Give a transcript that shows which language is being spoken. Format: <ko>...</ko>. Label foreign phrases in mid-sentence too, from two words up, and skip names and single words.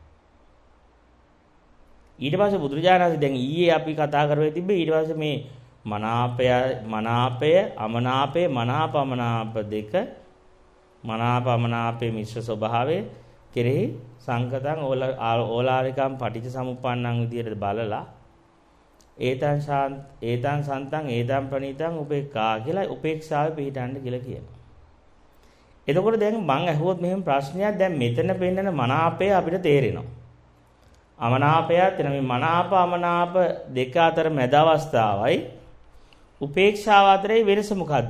<si>ඊට පස්සේ බුදුරජාණන් වහන්සේ දැන් ඊයේ අපි කතා කරවේ තිබ්බේ ඊට පස්සේ මේ මනාපය අමනාපය මනාපමනාප දෙක මනාපමනාපේ මිශ්‍ර ස්වභාවය කෙරෙහි</si> <pi>සංකතං ඕලාරිකම් පටිච්ච සමුප්පන්නං</pi> <si>විදියට බලලා</si> <pi>ඒතං සන්තං ඒතං ප්‍රණීතං</pi> <si>උපේක්ඛා කියලා උපේක්ෂාවේ පිහිටන්න කියලා කියනවා. එතකොට දැන් මං අහුවොත් මෙහෙම ප්‍රශ්නයක් දැන් මෙතන පෙන්නන මනාපය අපිට තේරෙනවා. අමනාපයත් එන මේ මනාප අමනාප දෙක අතර මැද අවස්ථාවයි උපේක්ෂාව අතරේ වෙනස මොකද්ද?</si>